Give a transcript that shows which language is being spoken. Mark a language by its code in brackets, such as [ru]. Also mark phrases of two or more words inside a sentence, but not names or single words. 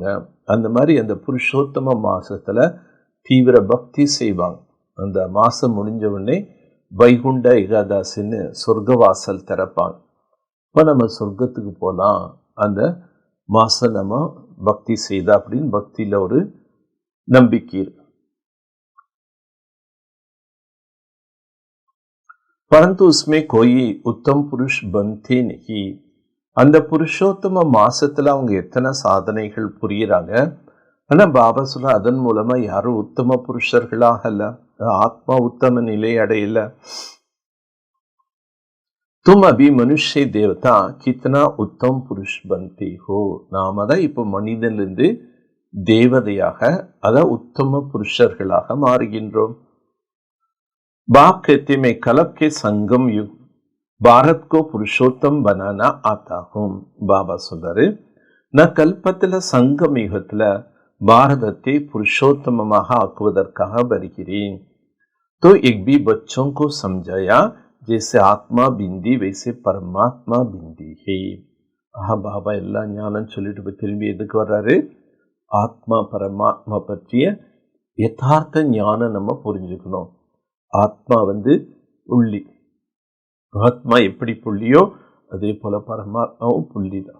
[ta] அந்த மாதிரி அந்த புருஷோத்தம மாசத்துல தீவிர பக்தி செய்வாங்க. அந்த மாசம் முடிஞ்ச உடனே வைகுண்ட ஏகாதசின்னு சொர்க்கவாசல் திறப்பாங்க. இப்போ நம்ம சொர்க்கத்துக்கு போகலாம், அந்த மாசம் நம்ம பக்தி செய்தா அப்படின்னு பக்தியில ஒரு நம்பிக்கை இருக்கு. [hi] परंतु उसमें कोई उत्तम पुरुष बनते नहीं. [ta] அந்த புருஷோத்தம மாசத்துல அவங்க எத்தனை சாதனைகள் புரியுறாங்க. ஆனா பாபா சொல்ல அதன் மூலமா யாரும் உத்தம புருஷர்களாக அல்ல, ஆத்மா உத்தம நிலை அடையல. [hi] तुम अभी मनुष्य देवता कितना उत्तम पुरुष बनते हो. [ta] நாம தான் இப்போ மனிதனிலிருந்து தேவதையாக, அதான் உத்தம புருஷர்களாக மாறுகின்றோம். [hi] बाप कहते मैं कलप के संगम युग भारत को पुरुषोत्तम बनाना आता हूं. [ta] பாபா சொல்றாரு, நான் கல்பத்துல சங்கம் யுகத்துல பாரதத்தை புருஷோத்தமமாக ஆக்குவதற்காக வருகிறேன். [hi] तो एक भी बच्चों को समझाया जैसे आत्मा बिंदी वैसे परमात्मा बिंदी है. [ta] பாபா எல்லாம் ஞானம் சொல்லிட்டு திரும்பி எதுக்கு வர்றாரு? ஆத்மா பரமாத்மா பற்றிய யதார்த்த ஞானம் நம்ம புரிஞ்சுக்கணும். ஆத்மா புள்ளி. ஆத்மா எப்படி புள்ளியோ அதே போல பரமாத்மாவும் புள்ளி தான்.